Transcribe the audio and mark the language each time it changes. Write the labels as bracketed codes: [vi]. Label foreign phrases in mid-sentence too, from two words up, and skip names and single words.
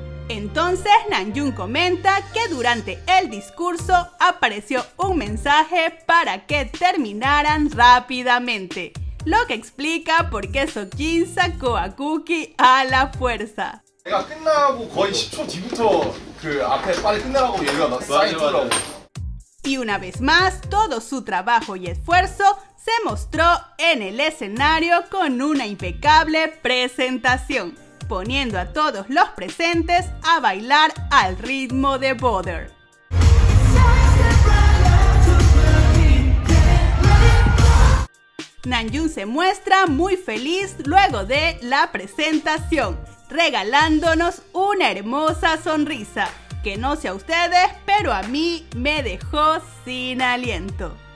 [es] Entonces Namjoon comenta que durante el discurso apareció un mensaje para que terminaran rápidamente, lo que explica por qué Seokjin sacó a Cookie a la fuerza. [ko] 내가 끝나고 거의 10초 뒤부터 그 앞에 빨리 끝내라고 얘기가 쌓이더라고. [es] Y una vez más, todo su trabajo y esfuerzo se mostró en el escenario con una impecable presentación, poniendo a todos los presentes a bailar al ritmo de Butter. Namjoon se muestra muy feliz luego de la presentación, regalándonos una hermosa sonrisa, que no sé a ustedes, pero a mí me dejó sin aliento.